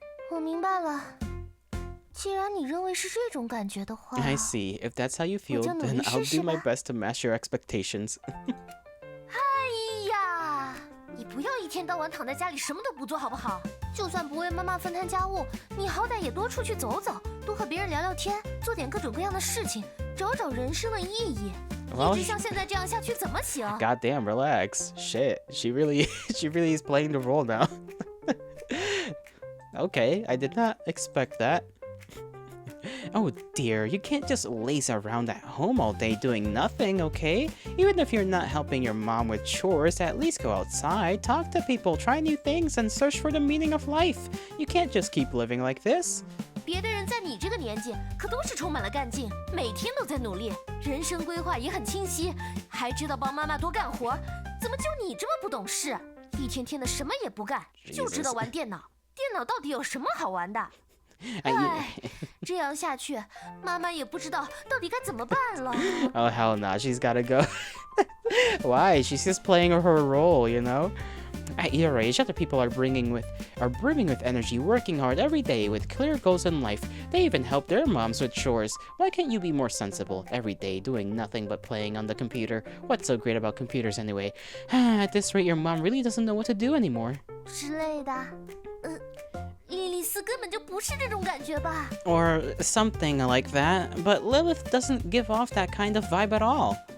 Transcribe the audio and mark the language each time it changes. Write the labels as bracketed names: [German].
[Chinese] 我明白了，既然你认认为是这种感觉的话 [English] I see. If that's how you feel, [Chinese] 我就努力 [English] then I'll [Chinese] 试试 [English] do my [Chinese] 吧。 [English] best to match your expectations. [Chinese] 哎呀，你不要一天到晚躺在家里什么都不做好不好？就算不为妈妈分摊家务，你好歹也多出去走走，多和别人聊聊天，做点各种各样的事情，找找人生的意义。 [English] Well, [Chinese] 一直像现在这样下去怎么行？ [English] Goddamn, relax. Shit, she really is playing the role now. Okay, I did not expect that. Oh dear, you can't just laze around at home all day doing nothing, okay? Even if you're not helping your mom with chores, at least go outside, talk to people, try new things, and search for the meaning of life. You can't just keep living like this. [Chinese] 别的人在你这个年纪可都是充满了干劲，每天都在努力，人生规划也很清晰，还知道帮妈妈多干活。怎么就你这么不懂事？一天天的什么也不干，就知道玩电脑。电脑到底有什么好玩的？哎，这样下去，妈妈也不知道到底该怎么办了。 [English] Oh hell no, she's gotta go. Why? She's just playing her role, you know? At your age, other people are brimming with energy, working hard every day with clear goals in life. They even help their moms with chores. Why can't you be more sensible? Every day, doing nothing but playing on the computer. What's so great about computers anyway? At this rate, your mom really doesn't know what to do anymore. [Chinese] 之类的。莉莉丝根本就不是这种感觉吧？ [English] Or something like that. But Lilith doesn't give off that kind of vibe at all.